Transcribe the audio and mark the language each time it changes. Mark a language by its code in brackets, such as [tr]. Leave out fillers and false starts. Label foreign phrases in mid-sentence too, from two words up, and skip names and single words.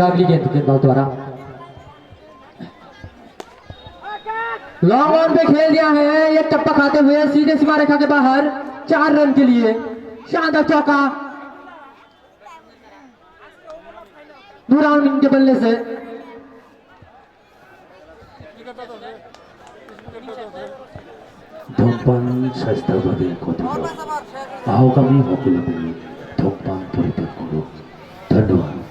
[hi] अगली गेंद गेंदबाज द्वारा [en] long on [hi] पे खेल दिया है, ये टप्पा खाते हुए सीधे सीमा रेखा के बाहर 4 रन के लिए। शानदार चौका नूराउन के बल्ले से। [as] ধূমপান স্বাস্থ্যৰ বাবে ক্ষতিকৰ আহক আমি সকলো মিলি ধূমপান পৰিত্যাগ কৰোঁ ধন্যবাদ